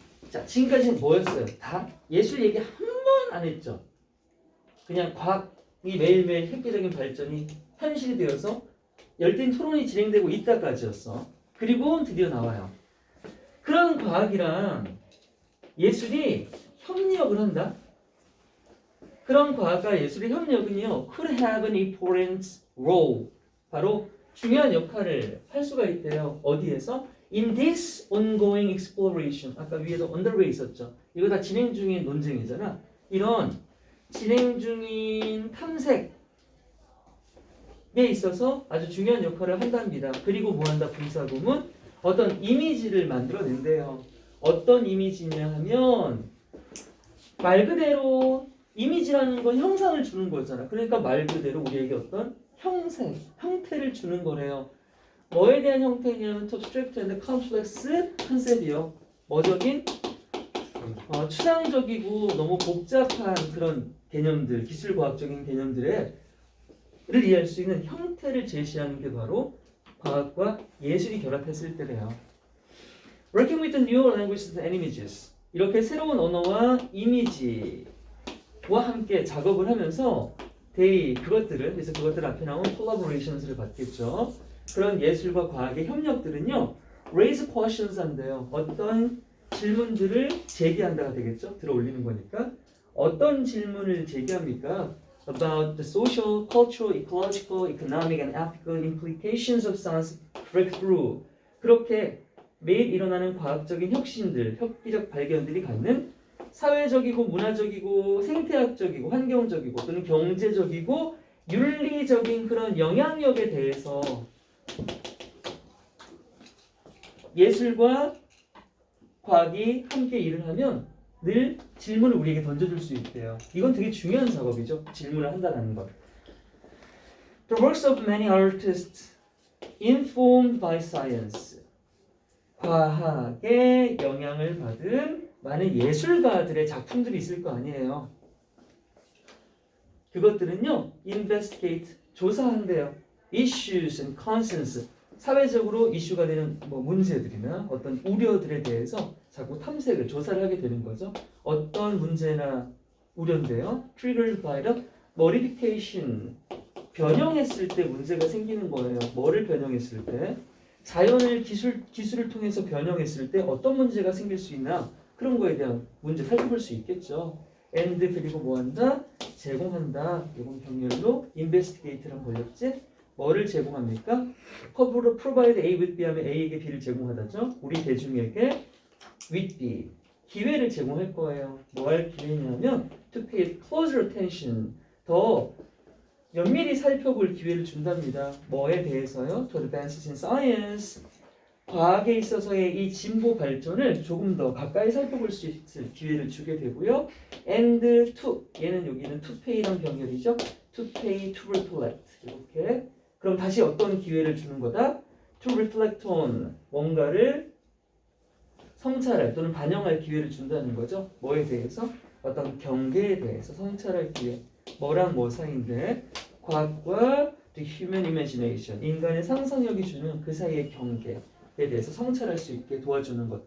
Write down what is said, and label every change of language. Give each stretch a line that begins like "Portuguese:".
Korean: 자, 지금까지는 뭐였어요? 다 예술 얘기 한 번 안 했죠. 그냥 과학이 매일매일 획기적인 발전이 현실이 되어서 열띤 토론이 진행되고 있다까지였어. 그리고 드디어 나와요. 그런 과학이랑 예술이 협력을 한다. 그런 과학과 예술의 협력은요,
English: could have an important role.
Korean: 바로 중요한 역할을 할 수가 있대요. 어디에서?
English: In this ongoing exploration.
Korean: 아까 위에도 underway 있었죠. 이거 다 진행 중인 논쟁이잖아. 이런 진행 중인 탐색에 있어서 아주 중요한 역할을 한답니다. 그리고 뭐한다? 분사구문 어떤 이미지를 만들어낸대요. 어떤 이미지냐 하면 말 그대로 이미지라는 건 형상을 주는 거잖아. 그러니까 말 그대로 우리에게 어떤 형태를 주는 거래요. 뭐에 대한 형태냐면
English: abstract and complex
Korean: 컨셉이요. 뭐적인? 추상적이고 너무 복잡한 그런 개념들, 기술과학적인 개념들을 이해할 수 있는 형태를 제시하는 게 바로 과학과 예술이 결합했을 때래요.
English: Working with the new languages and images.
Korean: 이렇게 새로운 언어와 이미지와 함께 작업을 하면서 그래서 그것들 앞에 나온 collaborations를 받겠죠. 그런 예술과 과학의 협력들은요,
English: raise questions
Korean: 한대요. 어떤 질문들을 제기한다가 되겠죠. 들어 올리는 거니까. 어떤 질문을 제기합니까?
English: About the social, cultural, ecological, economic, and ethical implications of science breakthrough.
Korean: 그렇게 매일 일어나는 과학적인 혁신들, 혁기적 발견들이 갖는 사회적이고 문화적이고 생태학적이고 환경적이고 또는 경제적이고 윤리적인 그런 영향력에 대해서 예술과 과학이 함께 일을 하면 늘 질문을 우리에게 던져줄 수 있대요. 이건 되게 중요한 작업이죠. 질문을 한다는 것.
English: The works of many artists informed by science.
Korean: 과학의 영향을 받은 많은 예술가들의 작품들이 있을 거 아니에요. 그것들은요, investigate, 조사한대요.
English: issues and concerns,
Korean: 사회적으로 이슈가 되는 문제들이나 어떤 우려들에 대해서 자꾸 탐색을, 조사를 하게 되는 거죠. 어떤 문제나 우려인데요.
English: triggered by the modification,
Korean: 변형했을 때 문제가 생기는 거예요. 뭐를 변형했을 때? 자연을 기술을 통해서 변형했을 때 어떤 문제가 생길 수 있나? 그런 거에 대한 문제 살펴볼 수 있겠죠. and 그리고 뭐 한다? 제공한다. 이건 병렬로 investigate랑 걸렸지? 뭐를 제공합니까?
English: provide A with B
Korean: 하면 A에게 B를 제공하다죠. 우리 대중에게 with B 기회를 제공할 거예요. 뭐 할 기회냐면
English: to pay closer attention,
Korean: 더 면밀히 살펴볼 기회를 준답니다. 뭐에 대해서요?
English: To advances in science,
Korean: 과학에 있어서의 이 진보 발전을 조금 더 가까이 살펴볼 수 있을 기회를 주게 되고요. And to, 얘는 여기는 to pay란 병렬이죠.
English: To pay, to reflect, 이렇게.
Korean: 그럼 다시 어떤 기회를 주는 거다?
English: To reflect on,
Korean: 뭔가를 성찰할 또는 반영할 기회를 준다는 거죠. 뭐에 대해서? 어떤 경계에 대해서 성찰할 기회. 뭐랑 뭐 사이인데? 과학과
English: the human imagination,
Korean: 인간의 상상력이 주는 그 사이의 경계에 대해서 성찰할 수 있게 도와주는 것.